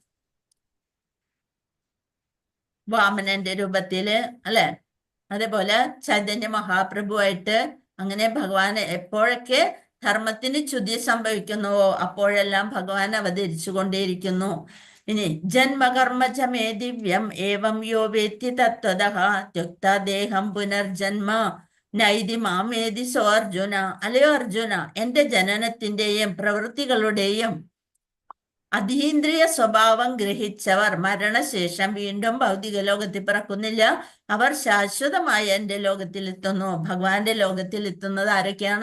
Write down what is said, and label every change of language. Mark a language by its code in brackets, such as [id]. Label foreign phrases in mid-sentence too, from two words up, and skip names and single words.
[ml] വാമനന്റെ രൂപത്തില്, അല്ലെ? അതേപോലെ ചൈതന്യ മഹാപ്രഭുവായിട്ട്. അങ്ങനെ ഭഗവാൻ എപ്പോഴൊക്കെ ധർമ്മത്തിന് ച്യുതി സംഭവിക്കുന്നുവോ അപ്പോഴെല്ലാം ഭഗവാൻ അവതരിച്ചു കൊണ്ടേയിരിക്കുന്നു. [sa] ഇനി ജന്മകർമ്മചമേ ദിവ്യം ഏവം യോ വേത്തി തത്വതഃ ത്യുക്ത ദേഹം പുനർജന്മ നൈതി മാമേതി സോ അർജുന. [ml] അല്ലയോ അർജുന, എന്റെ ജനനത്തിന്റെയും പ്രവൃത്തികളുടെയും അതീന്ദ്രിയ സ്വഭാവം ഗ്രഹിച്ചവർ മരണശേഷം വീണ്ടും ഭൗതിക ലോകത്തിൽ പിറക്കുന്നില്ല. അവർ ശാശ്വതമായ എൻ്റെ ലോകത്തിലെത്തുന്നു. ഭഗവാന്റെ ലോകത്തിലെത്തുന്നത് ആരൊക്കെയാണ്?